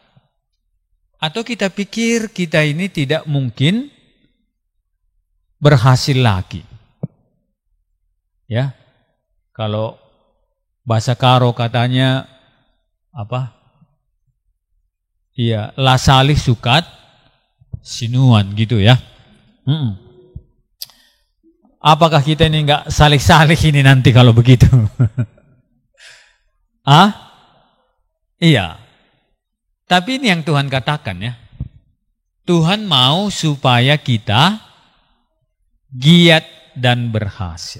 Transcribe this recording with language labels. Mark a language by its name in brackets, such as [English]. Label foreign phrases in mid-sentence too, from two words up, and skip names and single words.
[Indonesian] Atau kita pikir kita ini tidak mungkin berhasil lagi. Ya. Kalau bahasa Karo katanya apa? Iya, [Batak Karo] lasalih sukat sinuan gitu ya. [Indonesian] Apakah kita ini enggak salih-salih ini nanti kalau begitu? Iya. Tapi ini yang Tuhan katakan ya. Tuhan mau supaya kita giat dan berhasil.